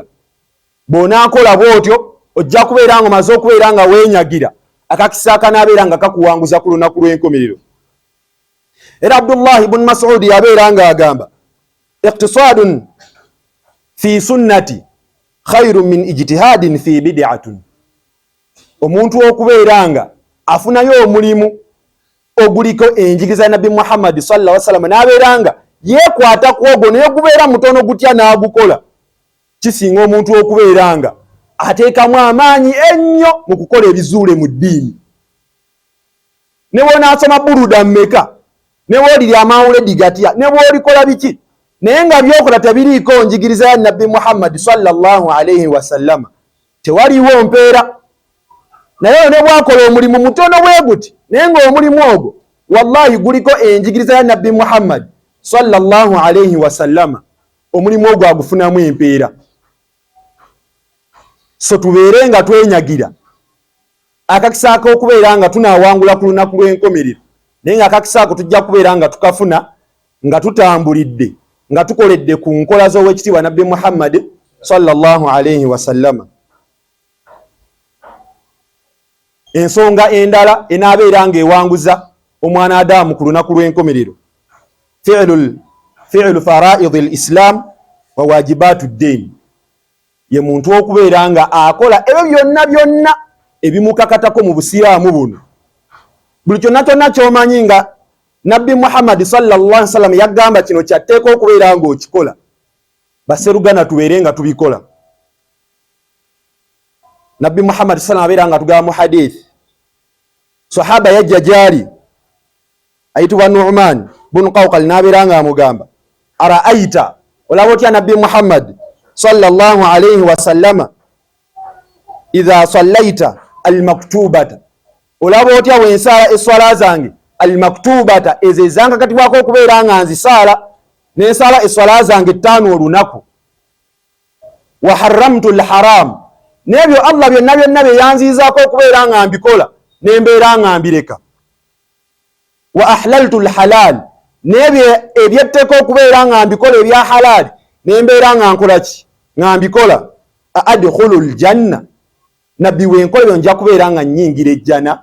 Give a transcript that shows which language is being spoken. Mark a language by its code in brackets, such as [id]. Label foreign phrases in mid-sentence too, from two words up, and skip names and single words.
[lg] Bw'onaakola bw'otyo ojja kubeera nga omaze okubeera nga weenyagira akakisa akanaabeera nga kakuwanguza ku lunaku lw'enkomerero. Era Abdullah ibn Mas'ud yabeera nga agamba [ar] اقتصاد في سنة خير من اجتهاد في بدعة. [lg] Omuntu okubeera nga afunayo omulimu oguliko enjigiriza ya Nabbi Muhammad [ar] صلى الله عليه وسلم [lg] n'abeera nga yeekwata ku ogwo naye gubeera mutono gutya n'agukola, kisinga omuntu okubeera nga ateekamu amaanyi ennyo mu kukola ebizuule mu ddiini. Ne bw'onaasoma buruda mmeka, ne bw'olirya amawuledi gatya, ne bw'olikola biki, naye nga byokola tebiriiko njigiriza ya Nabbi Muhammad [ar] صلى الله عليه وسلم, [lg] tewaliwo mpeera. Naye ne bwakola omulimu mutono bwe guti, naye ng'omulimu ogwo wallahi guliko enjigiriza ya Nabbi Muhammad [ar] صلى الله عليه وسلم, [lg] omulimu ogwo agufunamu empeera. So tubeere nga twenyagira akakisa ak'okubeera nga tunaawangula ku lunaku lw'enkomerero, naye nga akakisa ako tujja kubeera nga tukafuna nga tutambulidde, nga tukoledde ku nkola z'owekitiibwa Nabbi Muhammad [ar] صلى الله عليه وسلم. [lg] Ensonga endala enaabeera nga ewanguza omwana Adamu ku lunaku lw'enkomerero, [ar] فعل فرائض الإسلام وواجبات الدين, [lg] ye muntu okubeera nga akola ebyo byonna byonna ebimukakatako mu busiraamu buno. Buli kyonna kyonna ky'omanyi nga Nabbi Muhammad [ar] صلى الله عليه وسلم [lg] yagamba kino kyatteeka okubeera nga okikola, baserugana tubeere nga tubikola. Nabbi Muhammad [ar] صلى الله عليه وسلم [lg] abeera nga tugamba mu hadith, sahaba yajja gyali ayitibwa Nu'man bin Qawqal n'abeera nga amugamba, ara'aita, olaba otya Nabbi Muhammad [ar] صلى الله عليه وسلم إذا صليت المكتوبة, [lg] olaba otya bwensala eswala zange almaktubata, ezo ezankakatibwako okubeera nga nzisaala, nensala eswala zange 5 olunaku, [ar] وحرمت الحرام, [lg] n'ebyo Allah byonna byonna bye yanziizaako okubeera nga mbikola nembeera nga mbireka, [ar] وأحللت الحلال, [lg] n'ebyo ebyetteeka okubeera nga mbikola ebya halali nembeera nga nkola ki, nga mbikola, [ar] أدخل الجنة, [lg] nabbi wenkola ebyo nja kubeera nga nnyingira ejjana.